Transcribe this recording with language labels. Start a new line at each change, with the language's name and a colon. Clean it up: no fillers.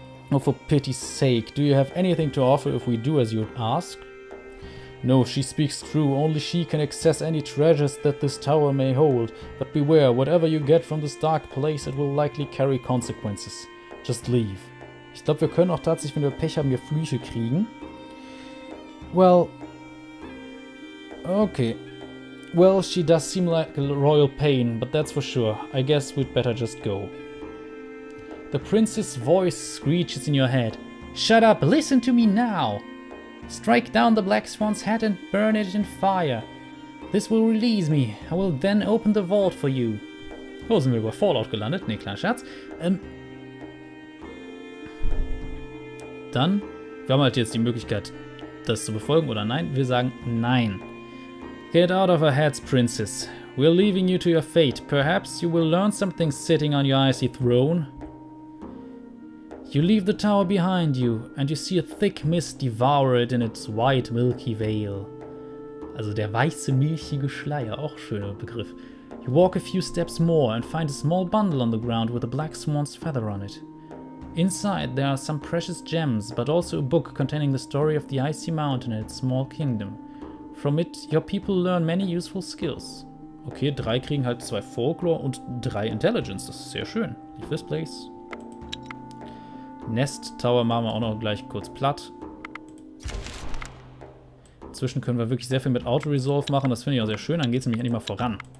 English: Oh, for pity's sake, do you have anything to offer if we do as you ask? No, she speaks true. Only she can access any treasures that this tower may hold. But beware, whatever you get from this dark place, it will likely carry consequences. Just leave.
German: Ich glaube, wir können auch tatsächlich, wenn wir Pech haben, hier Flüche kriegen.
English: Well... Okay. Well, she does seem like a royal pain, but that's for sure. I guess we'd better just go. The prince's voice screeches in your head. Shut up! Listen to me now! Strike down the Black Swan's head and burn it in fire. This will release me. I will then open the vault for you.
German: Oh, sind wir über Fallout gelandet? Ne, kleiner Scherz. Dann, wir haben halt jetzt die Möglichkeit, das zu befolgen oder nein. Wir sagen nein.
English: Get out of our heads, princess. We're leaving you to your fate. Perhaps you will learn something sitting on your icy throne. You leave the tower behind you, and you see a thick mist devour it in its white milky veil.
German: Also der weiße milchige Schleier, auch schöner Begriff.
English: You walk a few steps more and find a small bundle on the ground with a black swan's feather on it. Inside there are some precious gems, but also a book containing the story of the icy mountain and its small kingdom. From it, your people learn many useful skills.
German: Okay, 3 kriegen halt 2 Folklore und 3 Intelligence, das ist sehr schön.
English: Leave this place.
German: Nest Tower machen wir auch noch gleich kurz platt. Inzwischen können wir wirklich sehr viel mit Auto-Resolve machen, das finde ich auch sehr schön, dann geht es nämlich endlich mal voran.